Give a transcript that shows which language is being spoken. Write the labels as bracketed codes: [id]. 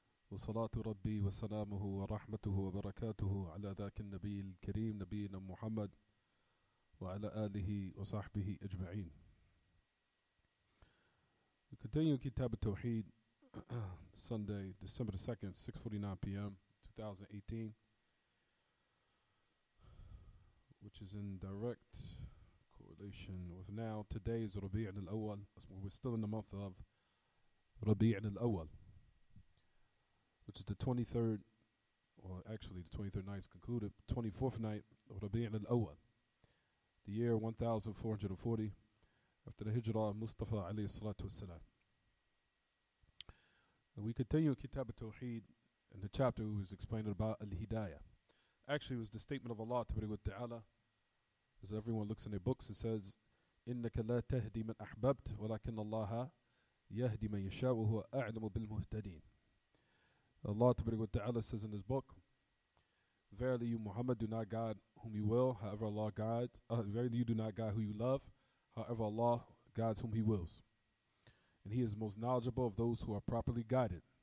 [ar] وصلاة ربي وسلامه ورحمته وبركاته على ذاك النبي الكريم نبينا محمد وعلى آله وصحبه أجمعين. [en] We continue kitaab-attawheed, Sunday, December the 2nd, 6:49 p.m., 2018, which is in direct correlation with now. Today is Rabi' al-Awwal. We're still in the month of Rabi' al-Awwal, which is the 23rd, or actually the 23rd night is concluded, 24th night of Rabi' al-Awwal, the year 1440 after the hijrah of Mustafa alayhi salatu wassalam. And we continue kitaab-attawheed in the chapter who is explaining about al-hidayah. Actually, it was the statement of Allah Ta'ala. As everyone looks in their books, it says, [ar] إِنَّكَ لَا تَهْدِي مَنْ أَحْبَبْتَ وَلَكِنَّ اللَّهَ يَهْدِي مَنْ يَشَاءُ وَهُوَ أَعْلَمُ بِالْمُهْتَدِينَ. [en] Allah Ta'ala says in his book, verily you, Muhammad, do not guide whom you will, however Allah guides. Verily you do not guide who you love, however Allah guides whom He wills. And He is most knowledgeable of those who are properly guided.